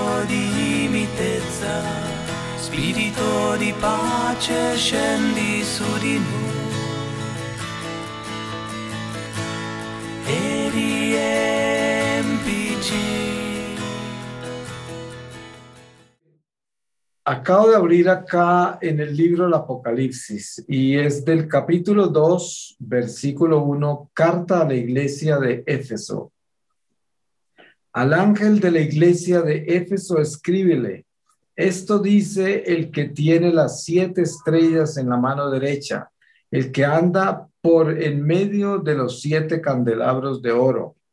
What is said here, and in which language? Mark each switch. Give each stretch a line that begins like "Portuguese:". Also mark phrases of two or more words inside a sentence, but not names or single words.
Italian: di mitezza, spirito di pace scendi su di noi e riempici.
Spanish: Acabo de abrir acá en el libro del Apocalipsis y es del capítulo 2, versículo 1, carta a la iglesia de Éfeso. Al ángel de la iglesia de Éfeso escríbele, esto dice el que tiene las 7 estrellas en la mano derecha, el que anda por en medio de los 7 candelabros de oro.